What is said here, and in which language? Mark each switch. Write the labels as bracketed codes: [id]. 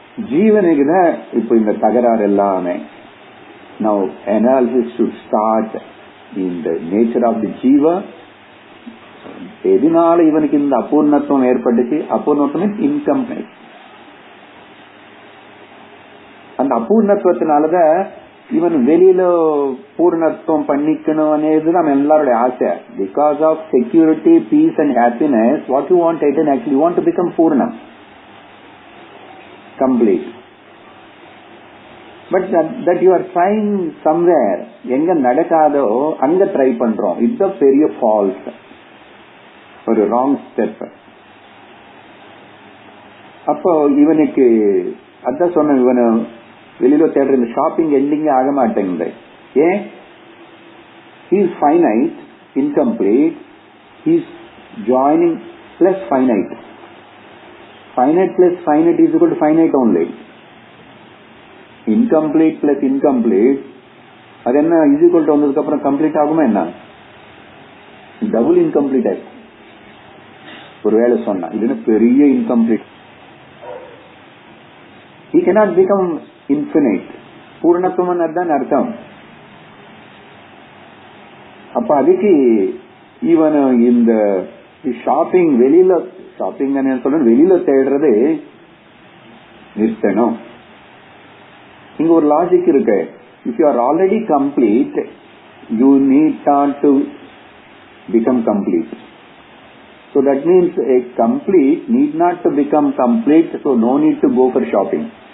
[ta] ஜீவனுக்கு தான் இப்ப இந்த தகராறு எல்லாமே. [en] Now analysis should start in the nature of the jiva. [ta] எதனால இவனுக்கு இந்த அபூர்ணத்துவம் ஏற்பட்டுச்சு? அபூர்ணத்துவம் இன்கம்ப்ளீட். அந்த அபூர்ணத்துவத்தினாலதான் இவன் வெளியில பூர்ணத்துவம் பண்ணிக்கணும் [te] అనేది [ta] நம்ம எல்லாருடைய ஆசை. [en] Because of security, peace and happiness, what you want is actually you want to become பூர்ணம், complete. But that you are trying somewhere, [ta] எங்க நடக்காதோ அங்க ட்ரை பண்றோம். இது பெரிய ஃபால்ஸ், ஒரு ராங் ஸ்டெப். அப்போ இவனுக்கு அதான் சொன்ன, இவனு வெளியில தேடுற இந்த ஷாப்பிங் எண்டிங் ஆக மாட்டேங்குது. ஏன்? [en] he is finite, incomplete. he is joining plus finite. Finite plus finite is equal to finite only. incomplete plus incomplete [ta] அது என்ன [en] is equal to [ta] வந்ததுக்கு அப்புறம் [en] complete [ta] ஆகுமா என்ன? டபுள் இன்கம்ப்ளீட் ஆகும் ஒருவேளை சொன்னா. இது பெரிய incomplete. [en] he cannot become infinite. [ta] பூர்ணத்துவம் அதுதான் அர்த்தம். அப்ப அதுக்கு இவன் இந்த ஷாப்பிங் வெளியில ஷாப்பிங் சொல்ற வெளியில தேடுறது நிறுத்தணும். இங்க ஒரு லாஜிக் இருக்கு. [en] if you are already complete, you need not to become complete. So that means a complete need not to become complete, so no need to go for shopping.